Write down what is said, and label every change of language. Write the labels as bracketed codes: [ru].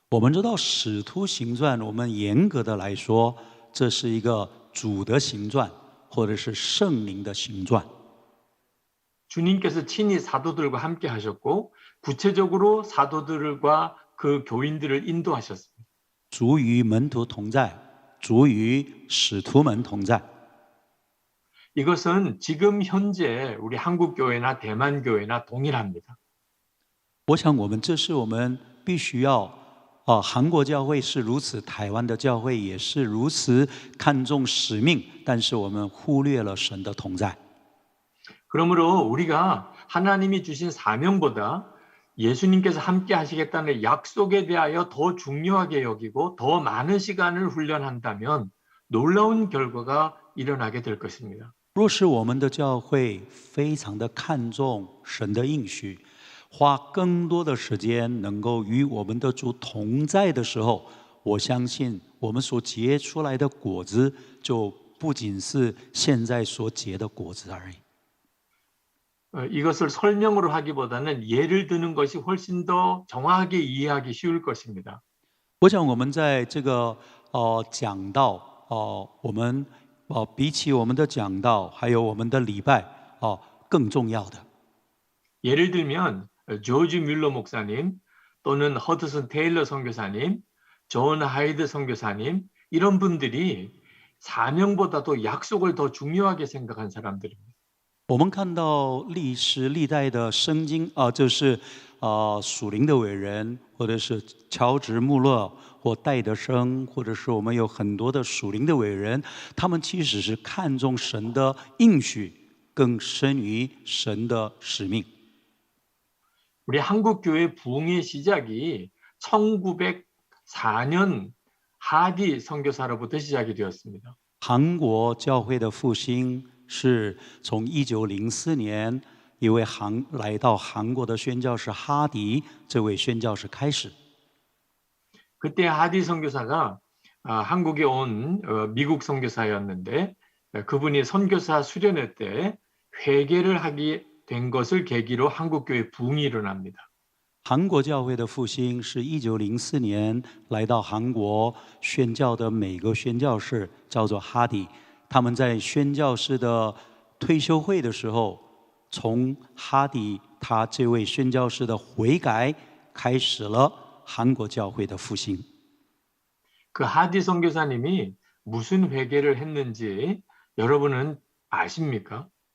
[zh] 我们知道使徒行传，我们严格的来说，这是一个主的行传，或者是圣灵的行传。 [ko] 주님께서 친히 사도들과 함께 하셨고 구체적으로 사도들과 그 교인들을 인도하셨습니다. [zh] 主与门徒同在，主与使徒们同在。 [ko] 이것은 지금 현재 우리 한국 교회나 대만 교회나 동일합니다. [zh] 我想我们这是我们必须要韩国教会是如此，台湾的教会也是如此看重使命，但是我们忽略了神的同在。 [ko] 그러므로 우리가 하나님이 주신 사명보다 예수님께서 함께 하시겠다는 약속에 대하여 더 중요하게 여기고 더 많은 시간을 훈련한다면 놀라운 결과가 일어나게 될 것입니다. [zh] 若是我们的教会非常的看重神的应许，花更多的时间能够与我们的主同在的时候，我相信我们所结出来的果子就不仅是现在所结的果子而已。 [ko] 이것을 설명으로 하기보다는 예를 드는 것이 훨씬 더 정확하게 이해하기 쉬울 것입니다. [zh] 我想我们在这个讲道我们比起我们的讲道还有我们的礼拜更重要的。 [ko] 예를 들면 조지 뮬러 목사님 또는 허드슨 테일러 선교사님, 존 하이드 선교사님 이런 분들이 사명보다도 약속을 더 중요하게 생각한 사람들입니다. [zh] 我们看到历史历代的圣经就是属灵的伟人，或者是乔治穆勒或戴德生，或者是我们有很多的属灵的伟人，他们其实是看重神的应许更深于神的使命。 [ko] 우리 한국 교회 부흥의 시작이 1904년 하디 선교사로부터 시작이 되었습니다. [zh] 韩国教会的复兴是从1904年一位来到韩国的宣教士哈迪这位宣教士开始。 [ko] 그때 하디 선교사가 한국에 온 미국 선교사였는데 그분이 선교사 수련회 때 회개를 하게 된 것을 계기로 한국 교회 부흥이 일어납니다. [zh] 韩国教会的复兴是1904年来到韩国宣教的每个宣教士叫做哈迪，他们在宣教士的退休会的时候，从哈迪他这位宣教士的悔改开始了韩国教会的复兴。 [ko] 그 하디 선교사님이 무슨 회개를 했는지 여러분은 아십니까?